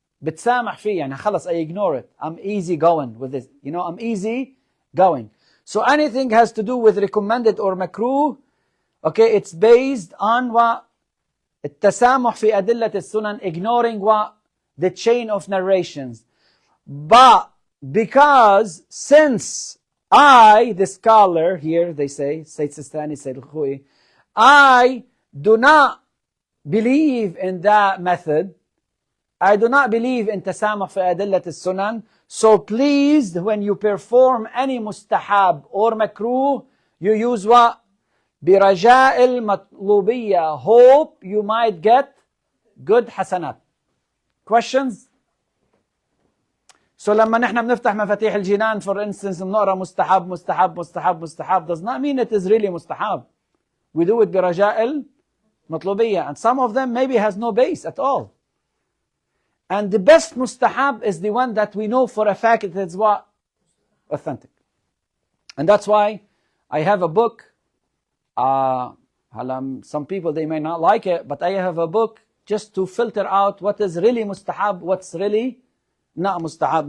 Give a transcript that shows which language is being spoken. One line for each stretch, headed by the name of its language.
Arabic: بتسامح فيه, يعني خلص,
English: I ignore it. I'm easy going with this. I'm easy going. So anything has to do with recommended or makruh, okay, it's based on
Arabic: التسامح في أدلة السنن,
English: ignoring the chain of narrations. But because since I, the scholar here, they say, Sayyid Sistani, Sayyid al-Khou'i, I do not believe in that method. I do not believe in tasamuh fi adillat al-sunan. So please, when you perform any mustahab or makruh, you use what?
Arabic: برجاء المطلوبية.
English: Hope you might get good حسنات. Questions? So
Arabic: لما نحن بنفتح مفاتيح الجنان
English: for instance
Arabic: بنقرا مستحب مستحب مستحب مستحب
English: does not mean it is really
Arabic: مستحب.
English: We do it برجاء المطلوبية, and some of them maybe has no base at all. And the best mustahab is the one that we know for a fact it is what? Authentic. And that's why I have a book. Some people, they may not like it, but I have a book just to filter out what is really mustahab, what's really not mustahab.